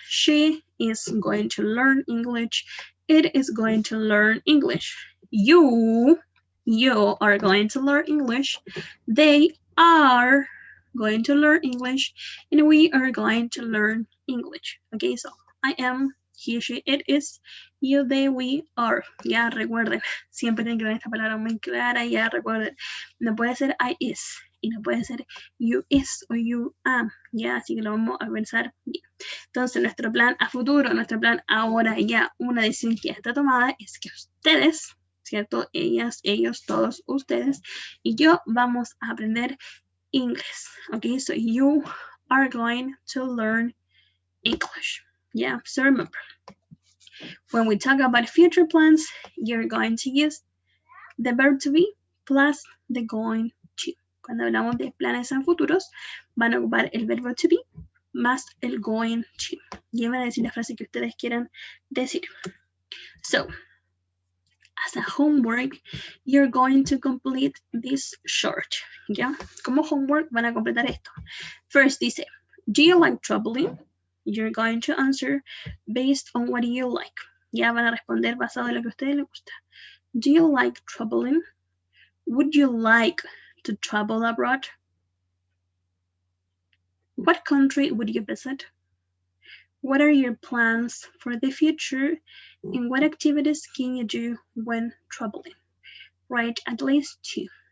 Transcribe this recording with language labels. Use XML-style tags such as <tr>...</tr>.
<en>She is going to learn English. It is going to learn English. You are going to learn English. They are going to learn English. And we are going to learn English. Okay, so I am, he, she, it is, you, they, we are.</en> <es>Ya recuerden, siempre tienen que ver esta palabra muy clara. Ya recuerden, no puede ser</es> <en>I is.</en> <es>Y no puede ser</es> <en>you is</en> <es>o</es> <en>you am,</en> <es>ya, así que lo vamos a pensar bien. Entonces, nuestro plan a futuro, nuestro plan ahora ya, una decisión que ya está tomada es que ustedes, ¿cierto? Ellas, ellos, todos ustedes y yo vamos a aprender inglés, okay?</es> <en>So, you are going to learn English, yeah? So, remember, when we talk about future plans, you're going to use the verb to be plus the going to.</en> <es>Cuando hablamos de planes en futuros, van a ocupar el verbo to be más el going to. Y van a decir la frase que ustedes quieran decir.</es> <en>So, as a homework, you're going to complete this short. ¿Ya?</en> <es>Como homework van a completar esto.</es> <en>First</en> <es>dice,</es> <en>do you like traveling? You're going to answer based on what you like.</en> <es>Ya van a responder basado en lo que a ustedes les gusta.</es> <en>Do you like traveling? Would you like to travel abroad? What country would you visit? What are your plans for the future? And what activities can you do when traveling? Write at least 2.</en>